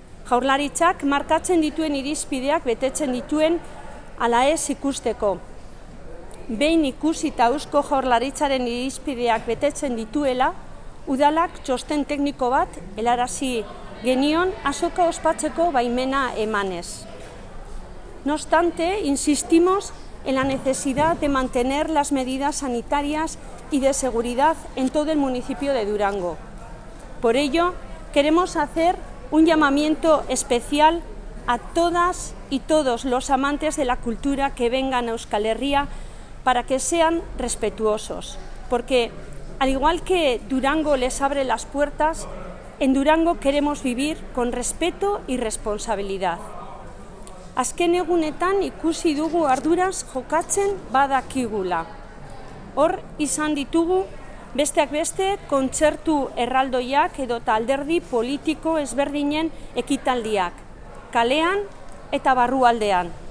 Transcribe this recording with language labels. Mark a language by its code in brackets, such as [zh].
[eu] Jaurlaritzak markatzen dituen irizpideak betetzen dituen ala ez ikusteko. Behin ikusita Eusko Jaurlaritzaren irizpideak betetzen dituela, udalak txosten tekniko bat helarazi genion azoka ospatzeko baimena emanez. [es] No obstante, insistimos en la necesidad de mantener las medidas sanitarias y de seguridad en todo el municipio de Durango. Por ello, queremos hacer un llamamiento especial a todas y todos los amantes de la cultura que vengan a Euskal Herria para que sean respetuosos, porque al igual que Durango les abre las puertas, en Durango queremos vivir con respeto y responsabilidad. [eu] Azken egunetan ikusi dugu arduraz jokatzen badakigula. Hor izan ditugu besteak beste kontzertu erraldoiak edota alderdi politiko ezberdinen ekitaldiak, kalean eta barrualdean.